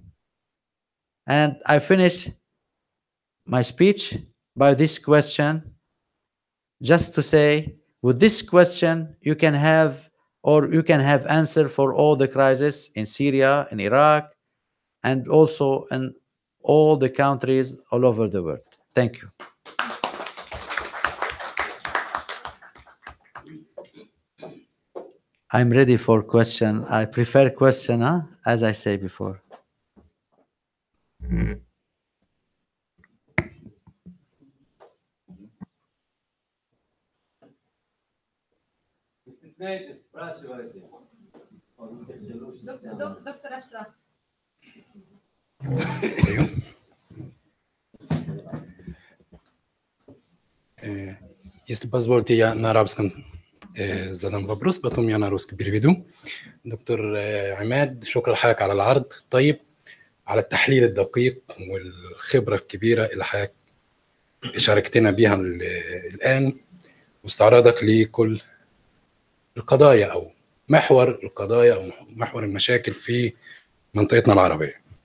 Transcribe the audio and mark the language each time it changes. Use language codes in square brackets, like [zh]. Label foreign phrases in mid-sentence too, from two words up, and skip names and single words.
[en] And I finish my speech by this question, just to say, with this question, you can have answer for all the crises in Syria, in Iraq, and also in all the countries all over the world. Thank you. I'm ready for question. I prefer question, as I say before. [ar] دكتور أشرف. [ru] Если позволите, я на арабском задам вопрос, потом я на русский переведу. [ar] دكتور عماد، شكرا لحضرتك على العرض طيب، على التحليل الدقيق والخبرة الكبيرة اللي حضرتك شاركتنا بيها الآن، واستعراضك لكل القضايا أو محور القضايا أو محور المشاكل في منطقتنا العربية.